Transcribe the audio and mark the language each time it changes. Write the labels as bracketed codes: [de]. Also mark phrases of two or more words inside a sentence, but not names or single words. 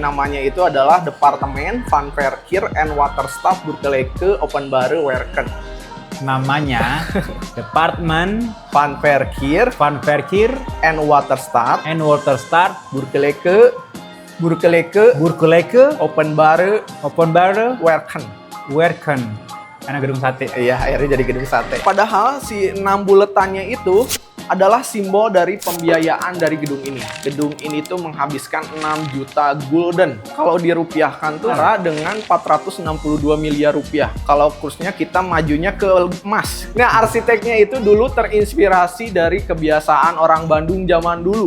[id] Namanya itu adalah Departemen Van Verkeer and Waterstaat Burgerlijke Openbare Werken. Namanya Departemen Van Verkeer Van Verkeer and Waterstaat and Waterstaat Burgerlijke Openbare Werken. Werken. Karena gedung sate. Iya, akhirnya jadi gedung sate. Padahal si 6 buletannya itu adalah simbol dari pembiayaan dari gedung ini. Gedung ini tuh menghabiskan 6 juta gulden. Kalau dirupiahkan tuh dengan 462 miliar rupiah. Kalau kursnya kita majunya ke emas. Nah, arsiteknya itu dulu terinspirasi dari kebiasaan orang Bandung zaman dulu.